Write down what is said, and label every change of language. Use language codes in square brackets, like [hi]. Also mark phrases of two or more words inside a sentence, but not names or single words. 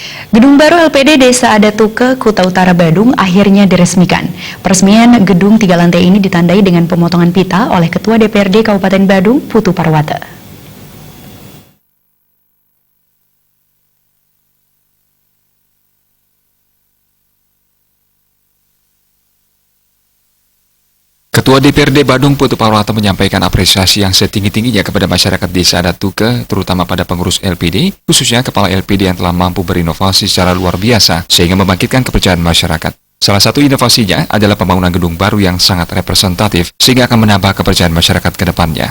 [id] Gedung baru LPD Desa Adatuke, Kuta Utara, Badung akhirnya diresmikan. Peresmian gedung 3 lantai ini ditandai dengan pemotongan pita oleh Ketua DPRD Kabupaten Badung, Putu Parwata. Ketua DPRD Badung Putu Parwata menyampaikan apresiasi yang setinggi-tingginya kepada masyarakat Desa Adatuke, terutama pada pengurus LPD, khususnya kepala LPD yang telah mampu berinovasi secara luar biasa sehingga membangkitkan kepercayaan masyarakat. Salah satu inovasinya adalah pembangunan gedung baru yang sangat representatif sehingga akan menambah kepercayaan masyarakat ke depannya.